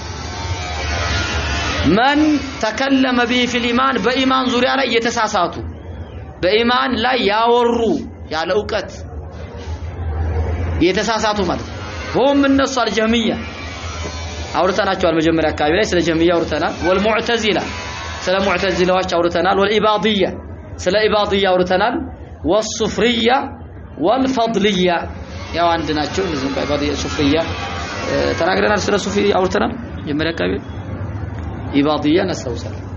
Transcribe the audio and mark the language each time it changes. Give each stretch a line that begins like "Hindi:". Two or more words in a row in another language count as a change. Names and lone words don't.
Arabic: من تكلم به في الايمان
Amharic: በኢማን ዙሪያ ላይ የተሳሳቱ በኢማን ላይ ያወሩ ያለ ዕውቀት የተሳሳቱ ማለት
Arabic: هم الناس الجهميه
Amharic: አውርተናቸዋል መጀመሪያ አካባቢ ላይ ስለ ጀህሚያ አውርተናል والمعتزله ስለ ሙዕተዚላዎች አውርተናል والاباضيه ስለ ኢባዲያ አውርተናል
Arabic: والصفريه والفضليه
Amharic: ያው አንድ ናቸው እነዚህ ኢባዲያ ሱፍሪያ ተናግረናል ስለ ሱፊ አውርተናል መጀመሪያ አካባቢ ኢባዲያ ነሳውሳል